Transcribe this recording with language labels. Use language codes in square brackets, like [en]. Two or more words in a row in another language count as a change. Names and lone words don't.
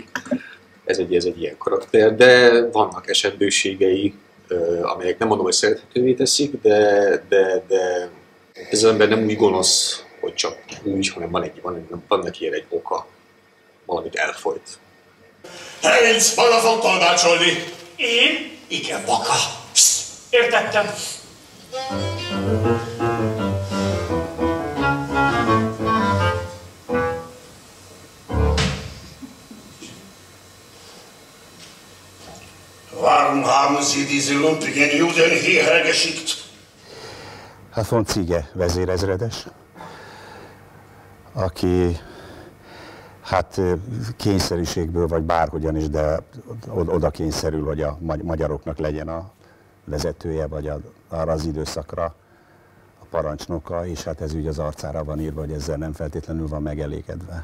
[hu] Ez egy ilyen karakter, de vannak esetbőségei, amelyek nem mondom, hogy szerethetővé teszik, de ez az ember nem úgy gonosz, hogy csak úgy, hanem van neki egy oka, valamit elfolyt. Heinz, maga fog tolmácsolni! Én? Igen, maga! Értettem. [de] Warum haben Sie diese lumpigen Juden hierher geschickt? [hu] Hát von Ziege vezérezredes, aki Hát kényszerűségből, vagy bárhogyan is, de oda kényszerül, hogy a magyaroknak legyen a vezetője, vagy arra az időszakra a parancsnoka, és hát ez úgy az arcára van írva, hogy ezzel nem feltétlenül van megelégedve.